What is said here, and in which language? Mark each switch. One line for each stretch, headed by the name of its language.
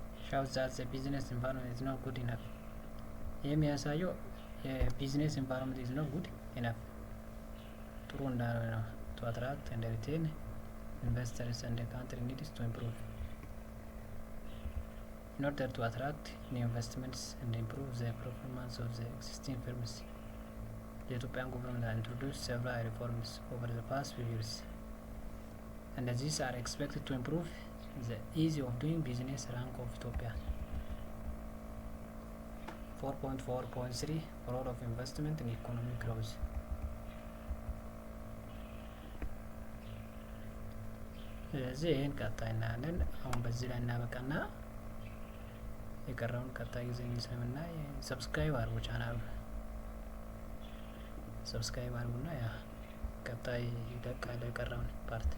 English: shows that the business environment is not good enough.
Amharic: የሚያሳየው የቢዝነስ
English: environment is not good enough
Amharic: ጥሩ እንዳልሆነ ነው።
English: to attract and retain investors and the country needs to improve. In order to attract new investments and improve the performance of the existing firms, the Ethiopian government has introduced several reforms over the past few years, and these are expected to improve the ease of doing business rank of Ethiopia. 4.4.3 role of investment in economic growth.
Amharic: ስለዚህ ይህን ቀጣይ እናያለን። አሁን በዚህ ላይ እናበቃና የቀረውን ቀጣይ ጊዜ ስለምናይ ሰብስክራይብ አድርጉ፣ ቻናሉ ሰብስክራይብ አድርጉና ያ ቀጣይ ይለቃል የቀረውን ፓርት